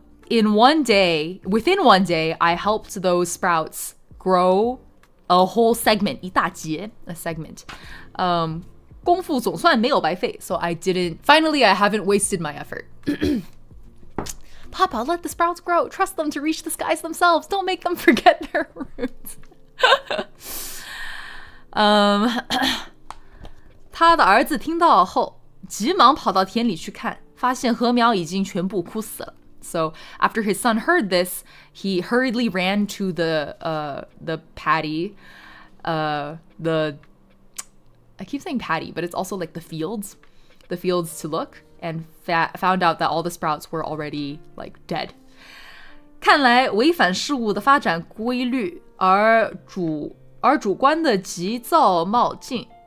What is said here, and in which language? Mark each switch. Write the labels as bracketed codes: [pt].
[en] Within one day, I helped those sprouts grow a whole segment, 一大截, a segment. [zh] 功夫总算没有白费, [en] so I haven't wasted my effort. Papa, let the sprouts grow. Trust them to reach the skies themselves. Don't make them forget their roots. [zh] 他的儿子听到后，急忙跑到田里去看，发现禾苗已经全部枯死了。 [en] So after his son heard this, he hurriedly ran to the paddy, I keep saying paddy, but it's also like the fields to look, and found out that all the sprouts were already like dead. [zh] 看来违反事物的发展规律，而主观的急躁冒进。